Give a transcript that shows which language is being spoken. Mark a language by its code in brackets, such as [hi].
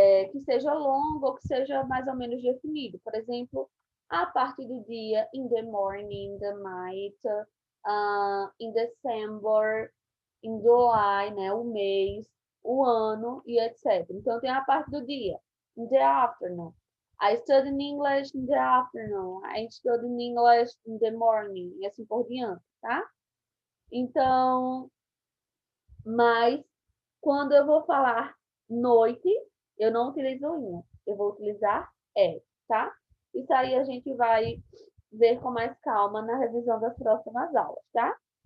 [pt] Que seja longo ou que seja mais ou menos definido. Por exemplo, a parte do dia, [en] in the morning, in the night, in December, in July, [pt] né, o mês, o ano e etc. Então, tem a parte do dia, [en] in the afternoon. I study in English in the afternoon. I study in English in the morning. [pt] E assim por diante, tá? Então, mas quando eu vou falar noite, eu não utilizo in. Eu vou utilizar tá? Isso aí a gente vai ver com mais calma na revisão das próximas aulas, tá?